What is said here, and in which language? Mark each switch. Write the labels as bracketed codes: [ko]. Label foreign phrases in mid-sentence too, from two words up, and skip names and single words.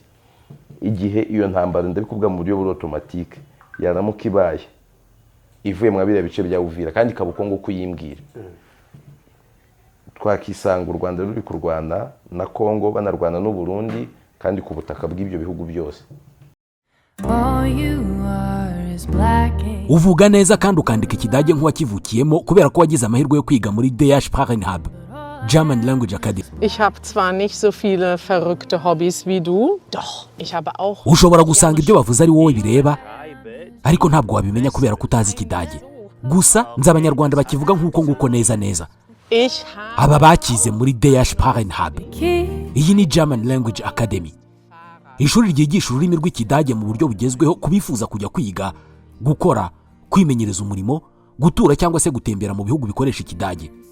[rw] Igihe iyo ntambara ndabikubwa mu buryo buri automatique yaramuka ibaye ivuye mu abira bice bya Uvira, kandi kabukongo kuyimbwira, twakisanga u Rwanda ruri kurwana na Kongo banarwana n'u Burundi, kandi ku butaka bw'ibyo bihugu byose. Uvuga neza kandi ukandika ikidage nk'uwakivukiyemo kubera ko wagize amahirwe yo kwiga muri DH Sprachenhub, German Language Academy. [de] Ich habe zwar nicht so viele verrückte Hobbys wie du, doch ich habe auch. [rw] Ushobora gusanga ibyo bavuze ari wowe bireba, ariko ntabwo wabimenya kubera ko utazi ikidage. Gusa nzi abanyarwanda bakivuga nk'uko nguko neza. Aba bakize muri DH Sprachenhub. Iyi ni German Language Academy, ishuri ryigisha ururimi rw'ikidage mu buryo bugezweho kubifuza kujya kwiga, gukora, kwimenyereza umurimo, gutura cyangwa se gutembera mu bihugu bikoresha ikidage.